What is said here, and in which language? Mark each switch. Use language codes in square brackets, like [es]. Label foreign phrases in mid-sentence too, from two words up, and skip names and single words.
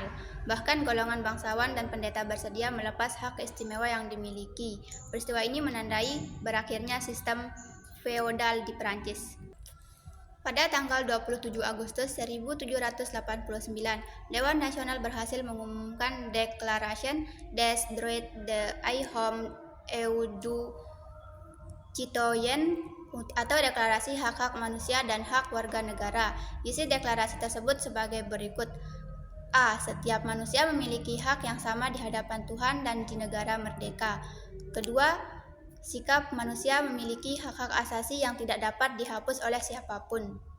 [id] Bahkan golongan bangsawan dan pendeta bersedia melepas hak istimewa yang dimiliki. Peristiwa ini menandai berakhirnya sistem feodal di Prancis. Pada tanggal 27 Agustus 1789, Dewan Nasional berhasil mengumumkan [fr] Déclaration des droits de l'homme et du citoyen [id] atau Deklarasi Hak-Hak Manusia dan Hak Warga Negara. Isi deklarasi tersebut sebagai berikut. A. Setiap manusia memiliki hak yang sama di hadapan Tuhan dan di negara merdeka. Kedua, sikap manusia memiliki hak-hak asasi yang tidak dapat dihapus oleh siapapun.